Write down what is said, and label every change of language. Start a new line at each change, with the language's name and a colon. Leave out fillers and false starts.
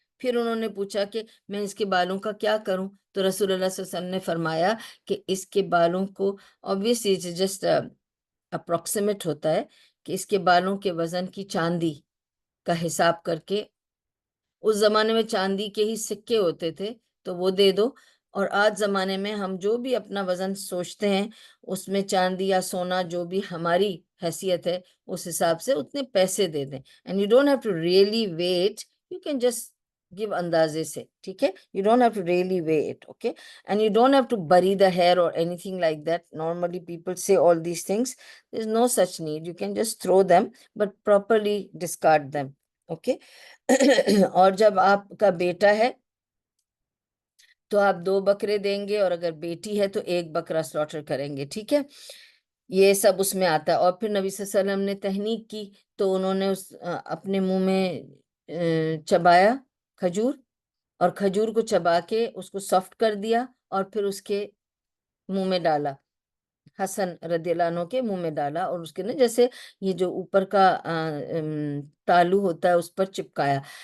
Urdu: پھر انہوں نے پوچھا کہ میں اس کے بالوں کا کیا کروں؟ تو رسول اللہ صلی اللہ علیہ وسلم نے فرمایا کہ اس کے بالوں کو
English: obviously it's just approximate
Urdu: ہوتا ہے کہ اس کے بالوں کے وزن کی چاندی کا حساب کر کے, اس زمانے میں چاندی کے ہی سکے ہوتے تھے تو وہ دے دو, اور آج زمانے میں ہم جو بھی اپنا وزن سوچتے ہیں اس میں چاندی یا سونا جو بھی ہماری حیثیت ہے اس حساب سے اتنے پیسے دے دیں.
English: and you don't have to really wait, you can just give
Urdu: اندازے سے, ٹھیک ہے,
English: you don't have to really weigh it, okay, and you don't have to bury the hair or anything like that. Normally people say all these things, there's no such need, you can just throw them but properly discard them, okay.
Urdu: اور جب آپ کا بیٹا ہے تو آپ 2 بکرے دیں گے, اور اگر بیٹی ہے تو 1 بکرا سلاٹر کریں گے, ٹھیک ہے, یہ سب اس میں آتا ہے. اور پھر نبی صلی اللہ علیہ وسلم نے تہنیک کی تو انہوں نے اپنے منہ میں چبایا کھجور, اور کھجور کو چبا کے اس کو سافٹ کر دیا اور پھر اس کے منہ میں ڈالا, حسن رضی اللہ عنہ کے منہ میں ڈالا, اور اس کے نا جیسے یہ جو اوپر کا تالو ہوتا ہے اس پر چپکایا.